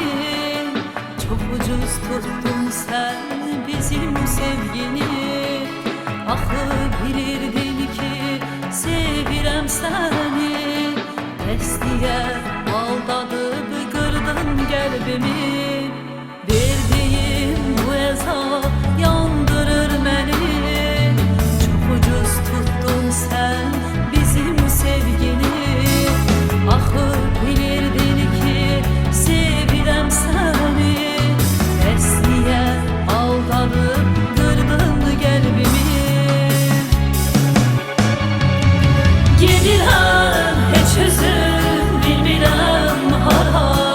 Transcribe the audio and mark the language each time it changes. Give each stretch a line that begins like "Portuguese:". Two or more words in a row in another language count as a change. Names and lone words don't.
Turkish: Çok ucuz tuttun sen bizim sevgini.
Azerbaijani: Axı bilirdin ki sevirəm səni.
Turkish: Pes diye
Azerbaijani: aldadıb qırdın qəlbimi.
Turkish: Verdiğin bu azap yandırır beni. Çok ucuz tuttun sen bizim sevgini.
Azerbaijani: Axı bilirdin ki sevirəm səni.
Turkish: Pes diye
Azerbaijani: aldadıb qırdın qəlbimi. Gedirəm heç özüm bilmirəm hara.